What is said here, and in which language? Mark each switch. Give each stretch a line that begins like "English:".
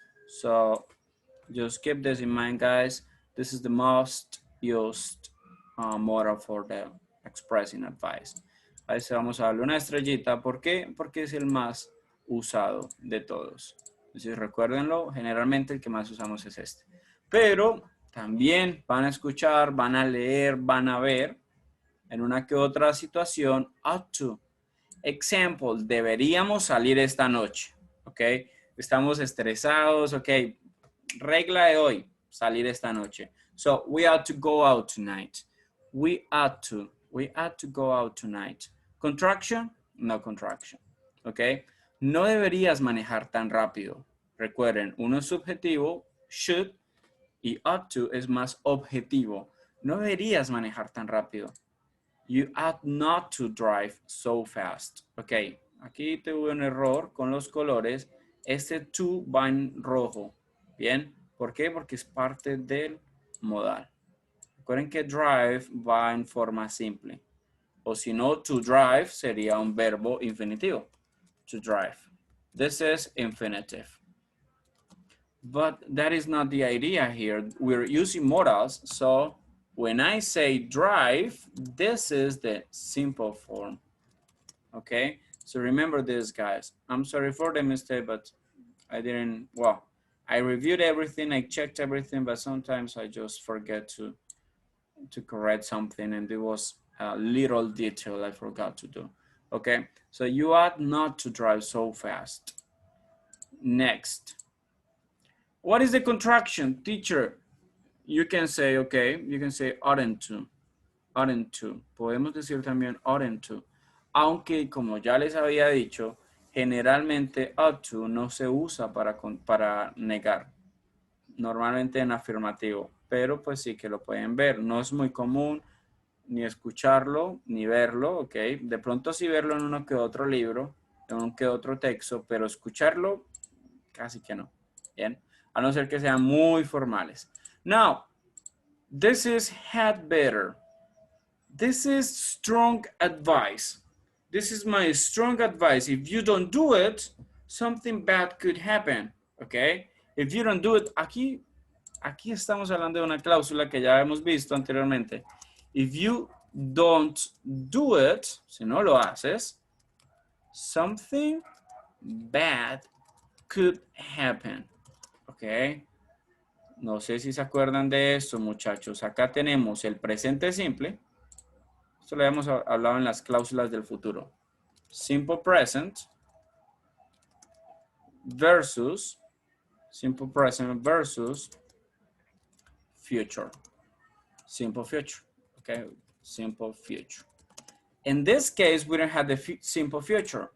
English: So, just keep this in mind, guys. This is the most used modal for the expressing advice.
Spanish: A ese vamos a darle una estrellita. ¿Por qué? Porque es el más usado de todos. Entonces, recuérdenlo, generalmente el que más usamos es este. Pero también van a escuchar, van a leer, van a ver en una que otra situación, ought to. Example, deberíamos salir esta noche, ¿ok? Estamos estresados, ¿ok? Regla de hoy, salir esta noche.
English: So, we ought to go out tonight. We ought to go out tonight. Contraction, no contraction, ¿ok?
Spanish: No deberías manejar tan rápido. Recuerden, uno es subjetivo, should, y ought to es más objetivo. No deberías manejar tan rápido.
English: You ought not to drive so fast.
Spanish: Ok, aquí tuve un error con los colores. Este to va en rojo. Bien, ¿por qué? Porque es parte del modal. Recuerden que drive va en forma simple. O si no, to drive sería un verbo infinitivo. To drive.
English: This is infinitive. But that is not the idea here. We're using modals, so when I say drive, this is the simple form, okay? So remember this, guys. I'm sorry for the mistake, but I didn't, well, I reviewed everything, I checked everything, but sometimes I just forget to correct something, and there was a little detail I forgot to do, okay? So you ought not to drive so fast. Next. What is the contraction, teacher? You can say, okay, you can say oughtn't to. Oughtn't to.
Spanish: Podemos decir también oughtn't to. Aunque, como ya les había dicho, generalmente ought to no se usa para negar. Normalmente en afirmativo. Pero pues sí que lo pueden ver. No es muy común ni escucharlo, ni verlo, ok. De pronto sí verlo en uno que otro libro, en uno que otro texto, pero escucharlo casi que no. Bien. A no ser que sean muy formales.
English: Now, this is had better. This is strong advice. This is my strong advice. If you don't do it, something bad could happen, okay? If you don't do it,
Spanish: aquí estamos hablando de una cláusula que ya hemos visto anteriormente.
English: If you don't do it,
Spanish: si no lo haces,
English: something bad could happen, okay?
Spanish: No sé si se acuerdan de esto, muchachos. Acá tenemos el presente simple. Esto lo habíamos hablado en las cláusulas del futuro.
English: Simple present versus simple present versus future. Simple future. Okay, simple future. In this case, we don't have the simple future.